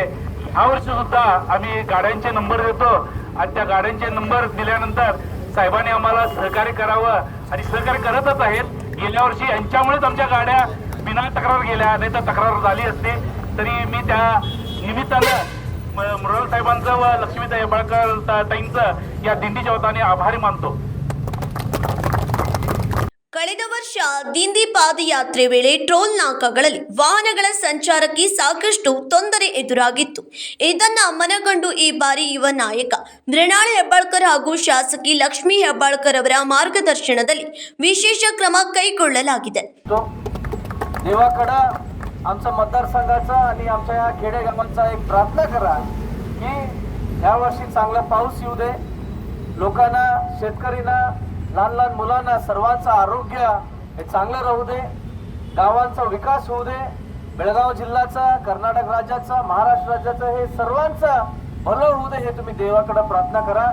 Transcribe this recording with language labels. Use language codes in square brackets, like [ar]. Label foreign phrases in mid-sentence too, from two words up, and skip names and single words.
[mr] त्यामुळे ह्या वर्षी सुद्धा आम्ही गाड्यांचे नंबर देतो आणि त्या गाड्यांचे नंबर दिल्यानंतर साहेबांनी आम्हाला सहकार्य करावं आणि सहकार्य करतच आहेत. गेल्या वर्षी यांच्यामुळेच आमच्या गाड्या बिना तक्रार गेल्या, नाही तर तक्रार झाली असते. तरी मी त्या निमित्तानं मृणाल साहेबांचं व लक्ष्मीताई हेब्बाळकर ताईंचं या दिंडीच्या वतीने आभारी मानतो. [kn] ಕಳೆದ ವರ್ಷ ದಿಂಡಿ ಪಾದಯಾತ್ರೆ ವೇಳೆ ಟ್ರೋಲ್ ನಾಕಾಗಳಲ್ಲಿ ವಾಹನಗಳ ಸಂಚಾರಕ್ಕೆ ಸಾಕಷ್ಟು ತೊಂದರೆ ಎದುರಾಗಿತ್ತು. ಇದನ್ನ ಮನಗಂಡು ಈ ಬಾರಿ ಯುವ ನಾಯಕ ಮೃಣಾಲ್ ಹೆಬ್ಬಾಳ್ಕರ್ ಹಾಗೂ ಶಾಸಕಿ ಲಕ್ಷ್ಮೀ ಹೆಬ್ಬಾಳ್ಕರ್ ಅವರ ಮಾರ್ಗದರ್ಶನದಲ್ಲಿ ವಿಶೇಷ ಕ್ರಮ ಕೈಗೊಳ್ಳಲಾಗಿದೆ. [mr] देवाकडं आमचा मतदारसंघाचा आणि आमच्या या खेडेगावांचा एक प्रार्थना करा की ह्या वर्षी चांगला पाऊस येऊ दे, लोकांना, शेतकऱ्यांना, लहान लहान मुलांना सर्वांचं आरोग्य हे चांगलं राहू दे, गावांचा विकास होऊ दे, बेळगाव जिल्ह्याचा, कर्नाटक राज्याचा, महाराष्ट्र राज्याचा हे सर्वांचं भलं होऊ दे, हे तुम्ही देवाकडे प्रार्थना करा.